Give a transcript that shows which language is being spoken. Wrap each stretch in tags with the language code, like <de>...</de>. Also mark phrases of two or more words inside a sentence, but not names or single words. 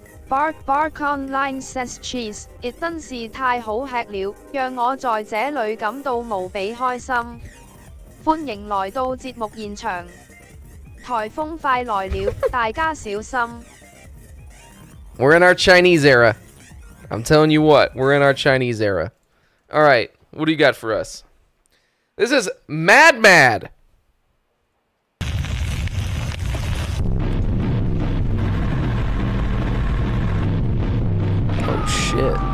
<en>Bark Bark Online says cheese，</en> <zh>亦真是太好吃了，讓我在這裏感到無比開心。歡迎來到節目現場，颱風快來了，大家小心。</zh> <en>We're in our Chinese era. I'm telling you what, we're in our Chinese era. All right, what do you got for us? This is Mad Mad. Oh shit.</en>